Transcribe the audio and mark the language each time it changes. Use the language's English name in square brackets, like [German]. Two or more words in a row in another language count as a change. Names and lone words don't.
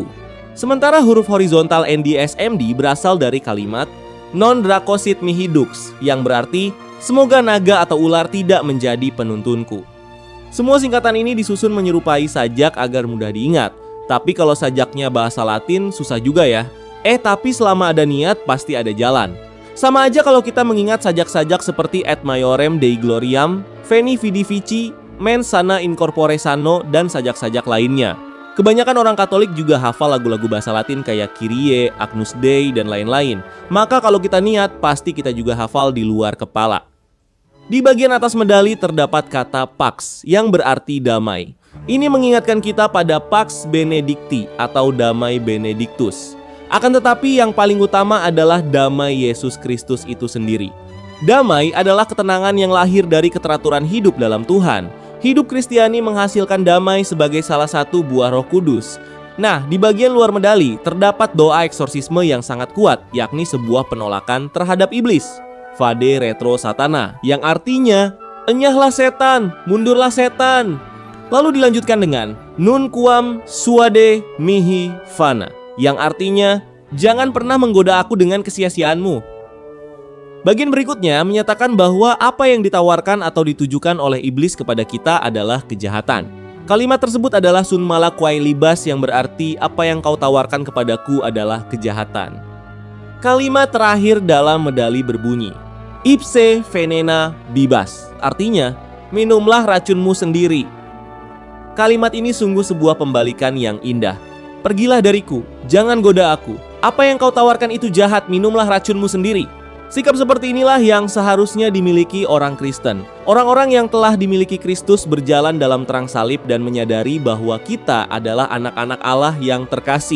[Indonesian] Sementara huruf horizontal NDSMD berasal dari kalimat [Latin] Non Draco Sit Mihi Dux, [Indonesian] yang berarti, semoga naga atau ular tidak menjadi penuntunku. Semua singkatan ini disusun menyerupai sajak agar mudah diingat. Tapi kalau sajaknya bahasa Latin, susah juga ya. Tapi selama ada niat, pasti ada jalan. Sama aja kalau kita mengingat sajak-sajak seperti [Latin] Et Maiorem Dei Gloriam, Veni Vidi Vici, Mens Sana in Corpore Sano, [Indonesian] dan sajak-sajak lainnya. Kebanyakan orang Katolik juga hafal lagu-lagu bahasa Latin kayak Kyrie, [Latin] Agnus Dei, [Indonesian] dan lain-lain. Maka kalau kita niat, pasti kita juga hafal di luar kepala. Di bagian atas medali terdapat kata Pax, yang berarti damai. Ini mengingatkan kita pada [Latin] Pax Benedicti [Indonesian] atau damai Benedictus. Akan tetapi yang paling utama adalah damai Yesus Kristus itu sendiri. Damai adalah ketenangan yang lahir dari keteraturan hidup dalam Tuhan. Hidup Kristiani menghasilkan damai sebagai salah satu buah Roh Kudus. Nah, di bagian luar medali terdapat doa eksorsisme yang sangat kuat, yakni sebuah penolakan terhadap iblis. [Latin] Vade retro satana, [Indonesian] yang artinya Enyahlah setan, mundurlah setan. Lalu dilanjutkan dengan [Latin] Nun quam suade mihi fana, [Indonesian] yang artinya jangan pernah menggoda aku dengan kesia-siaanmu. Bagian berikutnya menyatakan bahwa apa yang ditawarkan atau ditujukan oleh iblis kepada kita adalah kejahatan. Kalimat tersebut adalah [Latin] sun mala quae libas, [Indonesian] yang berarti apa yang kau tawarkan kepadaku adalah kejahatan. Kalimat terakhir dalam medali berbunyi [Latin] ipse venena bibas, [Indonesian] artinya minumlah racunmu sendiri. Kalimat ini sungguh sebuah pembalikan yang indah. Pergilah dariku, jangan goda aku. Apa yang kau tawarkan itu jahat, minumlah racunmu sendiri. Sikap seperti inilah yang seharusnya dimiliki orang Kristen. Orang-orang yang telah dimiliki Kristus berjalan dalam terang salib dan menyadari bahwa kita adalah anak-anak Allah yang terkasih.